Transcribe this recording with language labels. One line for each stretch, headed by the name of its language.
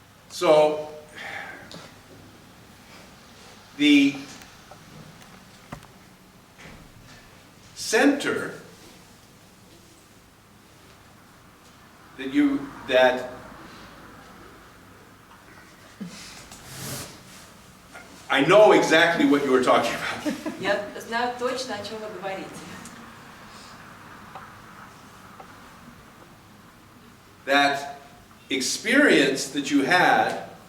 English: So, the center that I know exactly what you were talking about.
Russian: Я знаю точно, о чем вы говорите.
English: That experience that you had